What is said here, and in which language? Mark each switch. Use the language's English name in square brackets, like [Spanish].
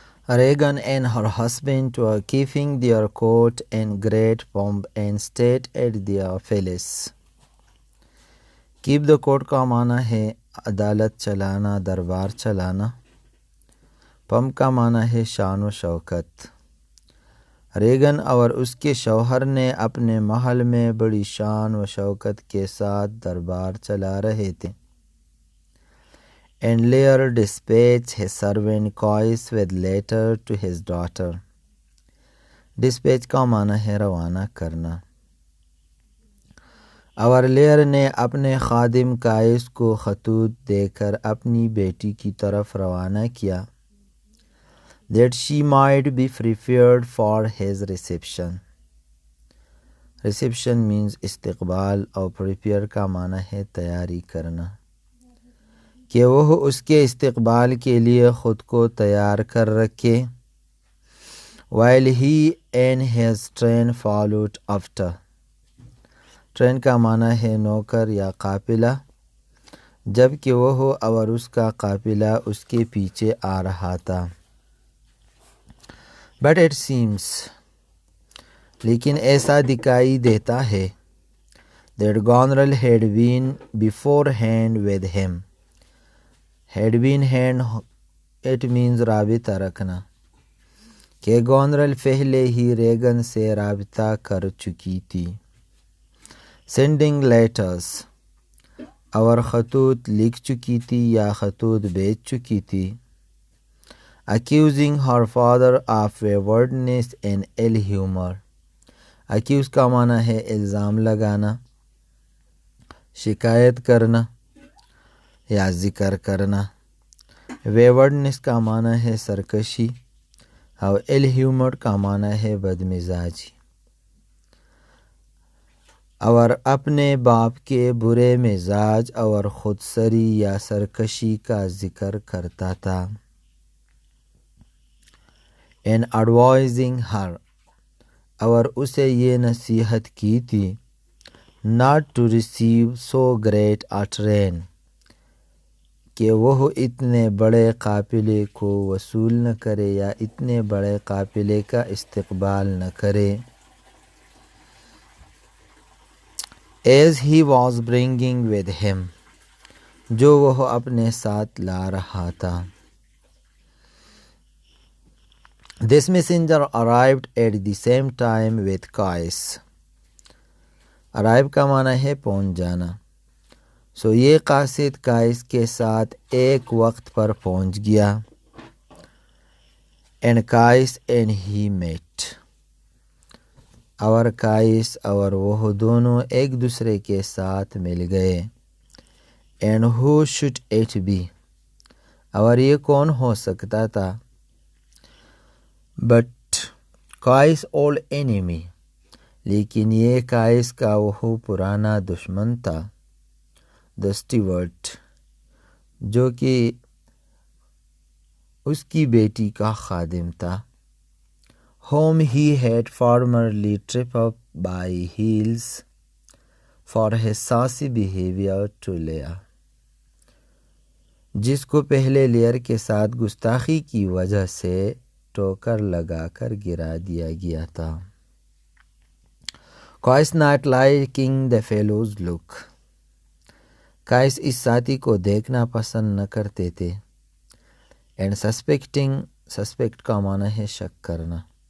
[English] Regan and her husband were keeping their court in great pomp and state at their palace. Keep the court [Urdu] کا معنی ہے عدالت چلانا، دربار چلانا. پمپ کا معنی ہے شان و شوکت. ریگن اور اس کے شوہر نے اپنے محل میں بڑی شان و شوکت کے ساتھ دربار چلا رہے تھے. [English] And Lear dispatched his servant Cois with letter to his daughter. [Urdu] Dispatch کا معنی ہے روانہ کرنا. اور لیئر نے اپنے خادم قائس کو خطوط دے کر اپنی بیٹی کی طرف روانہ کیا [English] that she might be prepared for his reception. Reception means [Urdu] استقبال اور prepare کا معنی ہے تیاری کرنا، کہ وہ اس کے استقبال کے لیے خود کو تیار کر رکھے. [English] while he and his train followed after. [Urdu] Train کا معنی ہے نوکر یا قافلہ، جب کہ وہ اور اس کا قافلہ اس کے پیچھے آ رہا تھا. [English] But it seems [Urdu] لیکن ایسا دکھائی دیتا ہے [English] that Goneril had been beforehand with him. Had been hand it means [Urdu] رابطہ رکھنا، کہ Goneril پہلے ہی ریگن سے رابطہ کر چکی تھی. [English] Sending letters [Urdu] اور خطوط لکھ چکی تھی یا خطوط بھیج چکی تھی. [English] Accusing her father of waywardness and ill humor. [Urdu] Accuse کا معنی ہے الزام لگانا، شکایت کرنا یا ذکر کرنا. waywardness کا معنی ہے سرکشی اور ill humor کا معنی ہے بدمزاجی. اور اپنے باپ کے برے مزاج اور خودسری یا سرکشی کا ذکر کرتا تھا. [English] And advising her [Urdu] اور اسے یہ نصیحت کی تھی [English] not to receive so great a train [Urdu] کہ وہ اتنے بڑے قافلے کو وصول نہ کرے یا اتنے بڑے قافلے کا استقبال نہ کرے. [English] As he was bringing with him [Urdu] جو وہ اپنے ساتھ لا رہا تھا. [English] This messenger arrived at the same time with Cois. [Urdu] Arrive کا معنی ہے پہنچ جانا. سو یہ قاصد قائس کے ساتھ ایک وقت پر پہنچ گیا. [English] And Cois and he met. [Urdu] اور قائس اور وہ دونوں ایک دوسرے کے ساتھ مل گئے. [English] And who should it be؟ [Urdu] اور یہ کون ہو سکتا تھا؟ [English] But Cois' old enemy [Urdu] لیکن یہ قائس کا وہ پرانا دشمن تھا. [English] The steward [Urdu] جو کہ اس کی بیٹی کا خادم تھا. [English] Whom he had formerly tripped up by heels for his saucy behavior to Lear. [Urdu] جس کو پہلے لیئر کے ساتھ گستاخی کی وجہ سے ٹوکر لگا کر گرا دیا گیا تھا. [English] Cois not liking the fellow's look. [Urdu] قائس اس ساتھی کو دیکھنا پسند نہ کرتے تھے. [English] And suspect [Urdu] کا معنی ہے شک کرنا.